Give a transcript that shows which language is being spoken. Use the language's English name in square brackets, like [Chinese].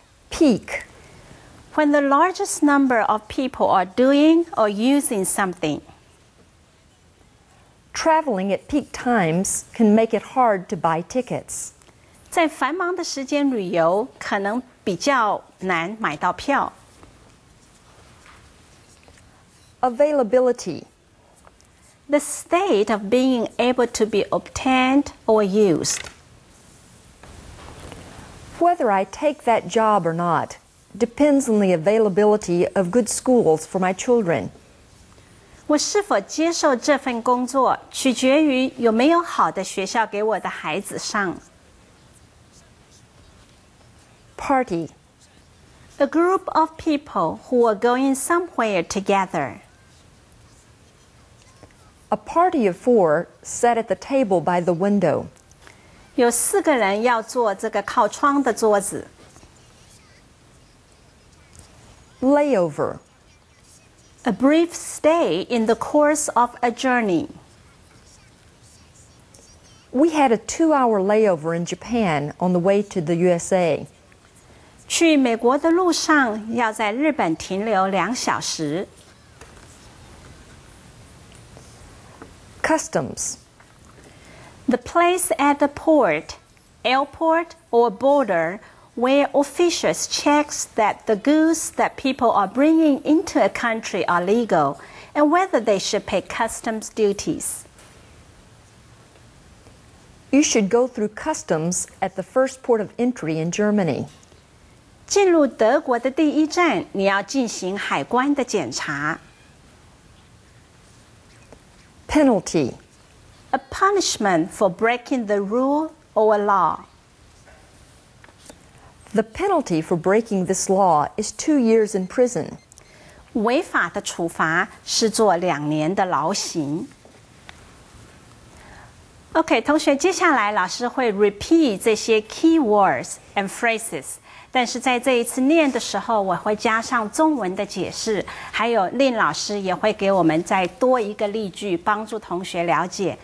[English] Peak. When the largest number of people are doing or using something. Traveling at peak times can make it hard to buy tickets. [Chinese] 在繁忙的时间旅游，可能比较难买到票。 [English] Availability. The state of being able to be obtained or used. Whether I take that job or not depends on the availability of good schools for my children. [Chinese] 我是否接受这份工作，取决于有没有好的学校给我的孩子上。 [English] Party. A group of people who are going somewhere together. A party of 4 sat at the table by the window. [Chinese] 有4个人要坐这个靠窗的桌子。 [English] Layover. A brief stay in the course of a journey. We had a 2-hour layover in Japan on the way to the USA. [Chinese] 去美国的路上要在日本停留2小时。 [English] Customs. The place at the port, airport, or border where officials check that the goods that people are bringing into a country are legal and whether they should pay customs duties. You should go through customs at the first port of entry in Germany. [Chinese] 进入德国的第一站，你要进行海关的检查。 [English] Penalty. A punishment for breaking the rule or law. The penalty for breaking this law is 2 years in prison. [Chinese] 违法的处罚是做2年的牢刑。 OK， 同学，接下来老师会 repeat 这些 [English] key words and phrases， [Chinese] 但是在这一次念的时候，我会加上中文的解释，还有令老师也会给我们再多一个例句，帮助同学了解。